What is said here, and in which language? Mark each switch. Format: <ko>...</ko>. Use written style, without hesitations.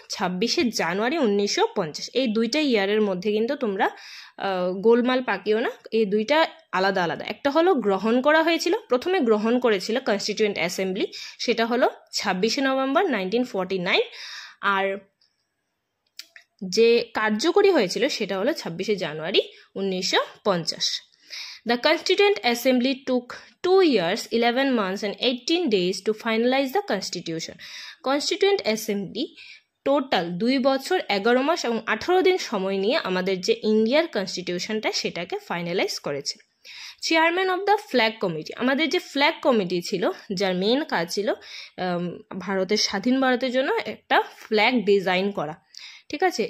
<bn>26 জানুয়ারি 1950। এই দুইটা ইয়ারের মধ্যে কিন্তু তোমরা গোলমাল পাকিও না, এই দুইটা আলাদা আলাদা। একটা হলো গ্রহণ করা হয়েছিল, প্রথমে গ্রহণ করেছিল কনস্টিটিউয়েন্ট অ্যাসেম্বলি, সেটা হলো 26 নভেম্বর 1949, আর যে কার্যকরী হয়েছিল সেটা হলো 26 জানুয়ারি 1950।</bn> <en>The Constituent Assembly took 2 years, 11 months and 18 days to finalize the Constitution.</en> <bn>Constituent Assembly total 2 বছর 11 মাস এবং 18 দিন সময় নিয়ে আমাদের যে ইন্ডিয়ার কনস্টিটিউশনটা সেটাকে ফাইনালাইজ করেছে। Chairman of the flag committee, আমাদের যে ফ্ল্যাগ কমিটি ছিল যার মেন কাজ ছিল ভারতের স্বাধীন ভারতের জন্য একটা ফ্ল্যাগ ডিজাইন করা, ঠিক আছে।</bn>